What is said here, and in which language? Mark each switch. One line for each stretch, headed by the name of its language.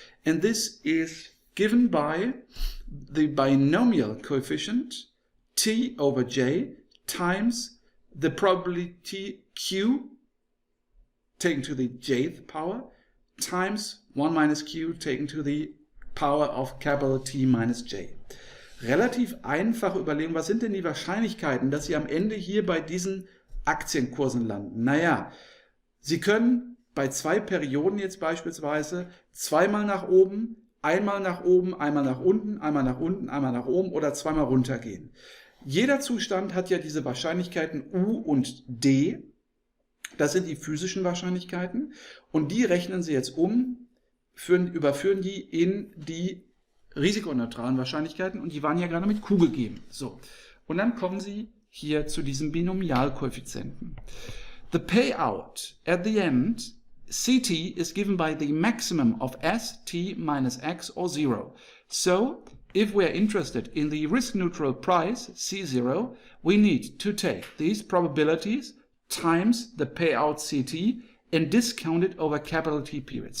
English: and this is given by the binomial coefficient t over j times the probability q taken to the jth power times 1 minus q taken to the power of capital T minus j.
German: Relativ einfache Überlegung, was sind denn die Wahrscheinlichkeiten, dass Sie am Ende hier bei diesen Aktienkursen landen? Naja, Sie können bei 2 Perioden jetzt beispielsweise zweimal nach oben, einmal nach oben, einmal nach unten, einmal nach unten, einmal nach oben oder zweimal runtergehen. Jeder Zustand hat ja diese Wahrscheinlichkeiten U und D. Das sind die physischen Wahrscheinlichkeiten und die rechnen Sie jetzt um, überführen die in die risikoneutralen Wahrscheinlichkeiten und die waren ja gerade mit Q gegeben. So. Und dann kommen Sie hier zu diesem Binomialkoeffizienten.
English: The payout at the end, Ct, is given by the maximum of S, T minus X or 0. So, if we are interested in the risk-neutral price, C0, we need to take these probabilities times the payout Ct and discount it over capital T periods.